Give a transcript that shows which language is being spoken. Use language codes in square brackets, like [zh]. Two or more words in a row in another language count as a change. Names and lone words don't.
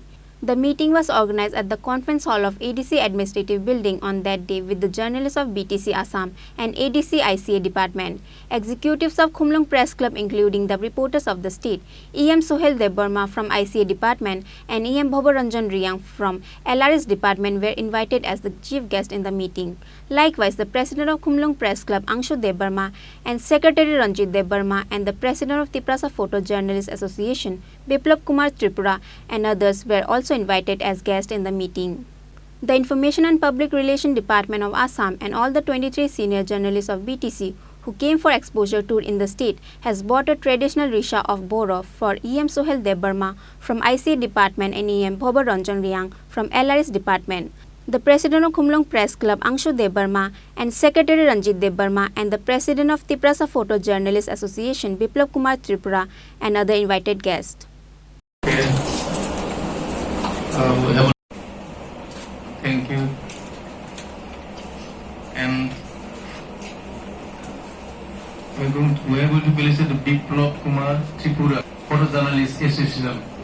[en] The meeting was organized at the Conference Hall of ADC Administrative Building on that day with the journalists of BTC Assam and ADC ICA Department. Executives of Khumulwng Press Club including the reporters of the state, EM Sohel Debarma from ICA Department and EM Bhabaranjan Riang from LRS Department were invited as the chief guest in the meeting. Likewise, the President of Khumulwng Press Club, Angshu Debarma, and Secretary Ranjit Debarma and the President of Tripura Photo Journalists Association, Biplab Kumar Tripura, and others were also invited as guests in the meeting. The Information and Public Relations Department of Assam and all the 23 senior journalists of BTC who came for exposure tour in the state has bought a traditional risha of Boro for EM Sohel Debarma from ICA Department and EM Bhabaranjan Riang from LRS Department. The President of Khumulwng Press Club, Angshu Debarma, and Secretary Ranjit Debarma, and the President of Tripura Photo Journalists Association, Biplab Kumar Tripura, and other invited guests. Thank you. And we are going to place the Biplab Kumar Tripura Photo Journalists Association.